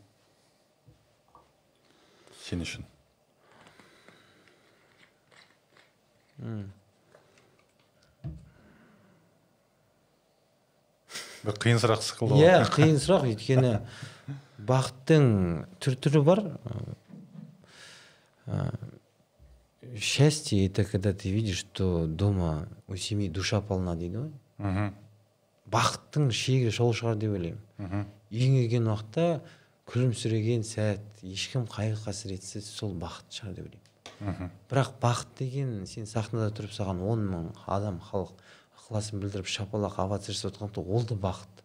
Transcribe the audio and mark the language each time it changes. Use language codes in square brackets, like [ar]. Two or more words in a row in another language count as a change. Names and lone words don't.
[kk] Сен үшін? Бір қиын сұрақ сықылды. Иә, қиын сұрақ, өйткені бақыттың түрі бар. [ru] Счастье — это когда ты видишь, что дома у семьи душа полна [kk] дейді ғой. Бақыттың шегі сол шығар деп ойлаймын. Үйіңе келген уақытта күлімсіреген сәт, ешкім қайғы қасіретсіз, сол бақыт шығар деп ойлаймын. Бірақ бақыт деген сен сахнада тұрып саған 10 мың адам, халық ықыласын білдіріп шапалақ овация жасап отырғанда, ол да бақыт.